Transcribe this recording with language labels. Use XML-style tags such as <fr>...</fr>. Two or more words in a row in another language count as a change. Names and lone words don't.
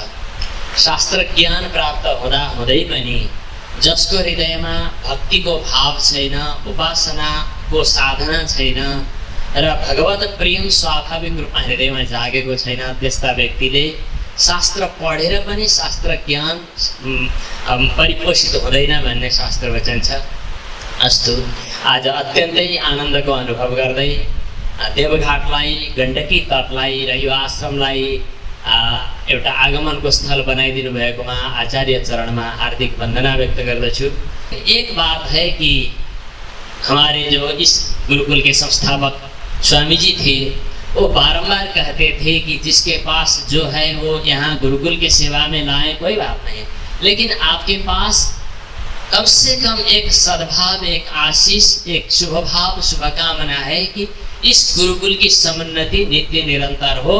<ne>शास्त्र ज्ञान प्राप्त हुँदा हुँदै पनि जसको हृदयमा भक्तिको भाव छैन, उपासनाको साधना छैन र भगवत प्रेम स्वाभाविक रूपमा हृदयमा जागेको छैन, त्यस्ता व्यक्तिले शास्त्र पढेर पनि शास्त्र ज्ञान परिपोषित हुँदैन भन्ने शास्त्र वचन छ। अस्तु, आज अत्यन्तै आनन्दको अनुभव गर्दै देवघाटलाई, गण्डकी तटलाई र यो आश्रमलाई एउटा आगमनको स्थल बनाइदिनु भएकोमा आचार्य चरणमा हार्दिक वन्दना व्यक्त गर्दछु।</ne> <hi>एक बात है कि हमारे जो इस गुरुकुल के संस्थापक स्वामी जी थे, वो बारंबार कहते थे कि जिसके पास जो है वो यहाँ गुरुकुल की सेवा में लाए, कोई बात नहीं, लेकिन आपके पास कम से कम एक सद्भाव, एक आशीष, एक शुभ भाव, शुभकामना है कि इस गुरुकुल की समुन्नति नित्य निरंतर हो।</hi>